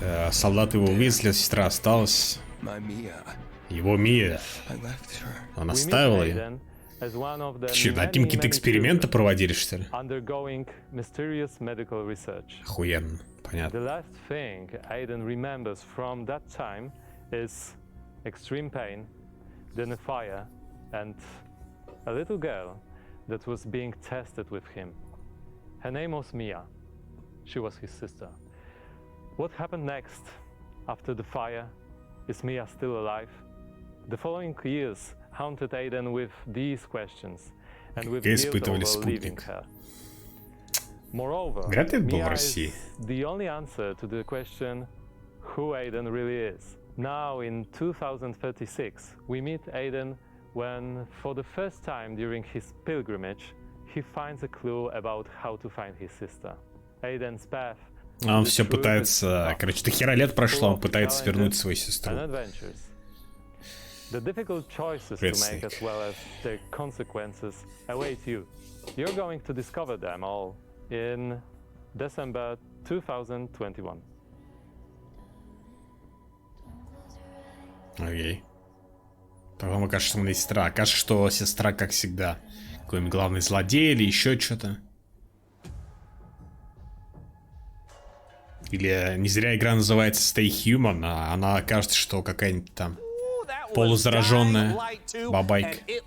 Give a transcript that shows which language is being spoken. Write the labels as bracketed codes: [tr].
[ru] Солдаты его увезли, сестра осталась. Его Мия. Он оставил ее. Че, над ним какие-то эксперименты проводили, что ли? Охуенно. Понятно. [en] The last thing Aiden remembers from that time is extreme pain, then a fire, and a little girl that was being tested with him. Her name was Mia. She was his sister. What happened next, after the fire, Is Mia still alive? The following years haunted Aiden with these questions and with guilt over leaving her. Moreover, Mia is the only answer to the question who Aiden really is. Now in 2036, we meet Aiden when, for the first time during his pilgrimage, he finds a clue about how to find his sister. Aiden's path. [ru] Он все пытается, короче, до хера лет прошло, он пытается вернуть свою сестру. [en] The difficult choices to make as well as the consequences await you. You're going to discover them all in December 2021. [ru] Окей. По-моему, кажется, что у меня сестра. Кажется, что сестра, как всегда, какой-нибудь главный злодей или еще что-то. Или не зря игра называется Stay Human, а она кажется, что какая-нибудь там полузараженная бабайка.